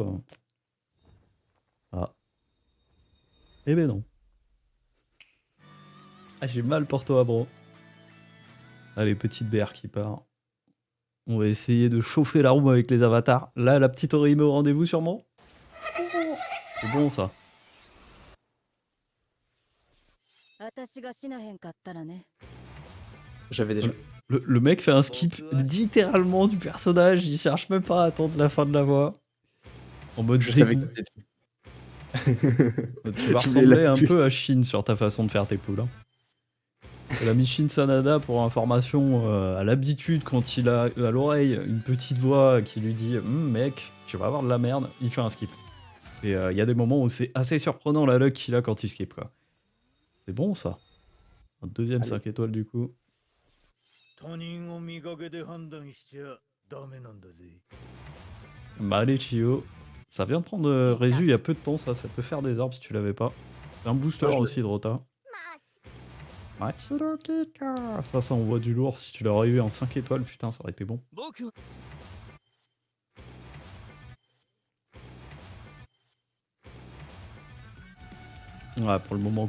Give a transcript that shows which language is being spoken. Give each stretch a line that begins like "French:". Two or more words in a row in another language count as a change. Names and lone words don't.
French: Ah. Eh ben non. Ah, j'ai mal pour toi, bro. Allez, petite BR qui part. On va essayer de chauffer la room avec les avatars. Là, la petite Orihime au rendez-vous, sûrement. C'est bon, ça.
Japanese: 私が死なへんかったらね。
French: j'avais déjà. Le mec fait un skip littéralement du personnage. Il cherche même pas à attendre la fin de la voix. En mode Je savais dégoût. que c'était. Tu vas Je voulais ressembler la un tuer. peu à Shin sur ta façon de faire tes poules. Hein. C'est l'ami Shin Sanada, pour information, à l'habitude, quand il a à l'oreille une petite voix qui lui dit mec, tu vas avoir de la merde, il fait un skip. Et il y a des moments où c'est assez surprenant la luck qu'il a quand il skip, quoi. C'est bon, ça. Un deuxième Allez. 5 étoiles, du coup.
Japanese: 他人を見かけで判断しちゃダメなんだぜ。
French: Bah allez, Chio. Ça vient de prendre Résu il y a peu de temps, ça peut faire des orbes si tu l'avais pas. C'est un booster Ouais, je- aussi de Rota. Machiro Kika. Ça envoie du lourd. Si tu l'aurais eu en 5 étoiles, putain, ça aurait été bon.
Japanese: 僕は
French: Ouais, pour le moment, quoi